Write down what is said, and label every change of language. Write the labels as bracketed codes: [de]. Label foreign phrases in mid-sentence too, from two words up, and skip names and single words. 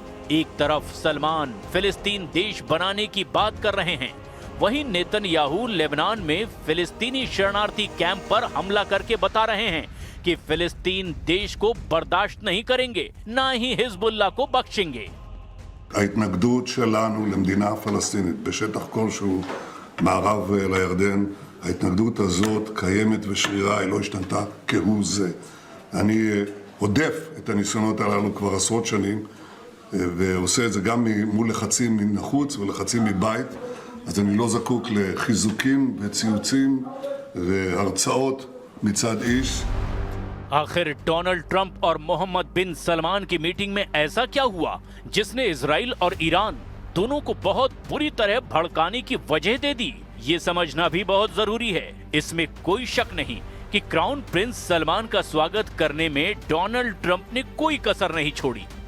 [hi] एक तरफ सलमान फिलिस्तीन देश बनाने की बात कर रहे हैं, वहीं नेतन्याहू लेबनान में फिलिस्तीनी शरणार्थी कैंप पर हमला करके बता रहे हैं कि फिलिस्तीन देश को बर्दाश्त नहीं करेंगे, ना ही हिजबुल्लाह को बख्शेंगे। [he] ההתנגדות שלנו למדינה פלסטינית בשטח כלשהו מערב לירדן, ההתנגדות הזאת קיימת ושרירה, היא לא השתנתה כהוא זה. אני הודף את הניסיונות הללו כבר עשרות שנים, ועושה את זה גם מול לחצים מן החוץ ולחצים מבית, אז אני לא זקוק לחיזוקים וציוצים והרצאות מצד איש. [hi] आखिर डोनाल्ड ट्रंप और मोहम्मद बिन सलमान की मीटिंग में ऐसा क्या हुआ जिसने इजराइल और ईरान दोनों को बहुत बुरी तरह भड़काने की वजह दे दी, ये समझना भी बहुत जरूरी है। इसमें कोई शक नहीं कि क्राउन प्रिंस सलमान का स्वागत करने में डोनाल्ड ट्रंप ने कोई कसर नहीं छोड़ी।